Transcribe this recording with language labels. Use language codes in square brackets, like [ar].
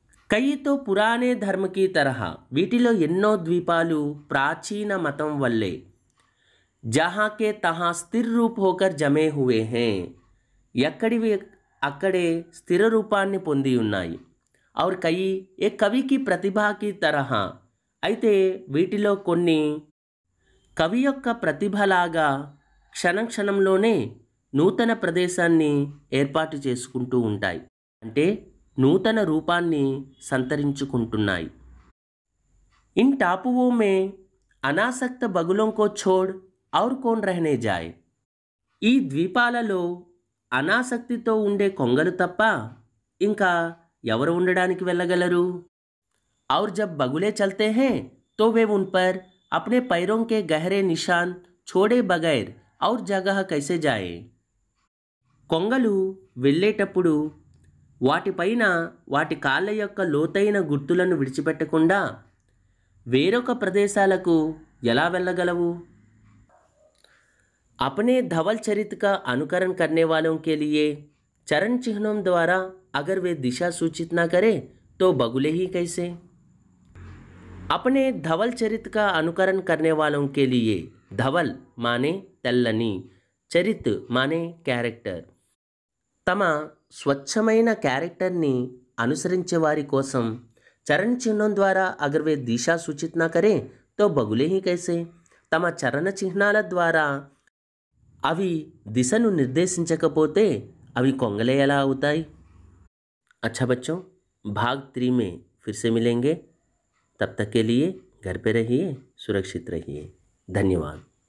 [hi] कई तो पुराने धर्म की तरह [te] వీటిలో ఎన్నో ద్వీపాలు ప్రాచీన మతం వల్లే [hi] जहाँ के तहाँ स्थिर रूप होकर जमे हुए हैं [te] ఎక్కడివి అక్కడే స్థిర రూపాన్ని పొంది ఉన్నాయి. [hi] और कई एक कवि की प्रतिभा की तरह [te] అయితే వీటిలో కొన్ని కవి యొక్క ప్రతిభలాగా క్షణంలోనే నూతన ప్రదేశాన్ని ఏర్పాటు చేసుకుంటూ ఉంటాయి. అంటే నూతన రూపాన్ని సంతరించుకుంటున్నాయి. [hi] इन टापुओं में अनासक्त बगुलों को छोड़ और कौन रहने जाए. [te] ఈ ద్వీపాలలో అనాసక్తితో ఉండే కొంగలు తప్ప ఇంకా ఎవరు ఉండడానికి వెళ్ళగలరు. [hi] और जब बगुले चलते हैं तो वे उन पर अपने पैरों के गहरे निशान छोड़े बगैर और जगह कैसे जाए. [te] కొంగలు వెళ్ళేటప్పుడు వాటిపైన వాటి కాళ్ళ యొక్క లోతైన గుర్తులను విడిచిపెట్టకుండా వేరొక ప్రదేశాలకు ఎలా వెళ్ళగలవు. [hi] अपने धवल चरित्र का अनुकरण करने वालों के लिए चरण चिन्हों द्वारा अगर वे दिशा सूचित ना करें तो बगुले ही कैसे. अपने धवल चरित्र का अनुकरण करने वालों के लिए धवल माने తెల్లని, చరిత్ మానే క్యారెక్టర్. [te] తమ స్వచ్ఛమైన క్యారెక్టర్ని అనుసరించే వారి కోసం [hi] చరణ చిహ్నం ద్వారా అగర్ వే దిశా సూచిత నా కరే తో బగులే హీ కైసే. [te] తమ చరణ చిహ్నాల ద్వారా అవి దిశను నిర్దేశించకపోతే అవి కొంగలే ఎలా అవుతాయి. [hi] अच्छा बच्चों, भाग 3 में फिर से मिलेंगे. तब तक के लिए घर पे रहिए, सुरक्षित रहिए. धन्यवाद.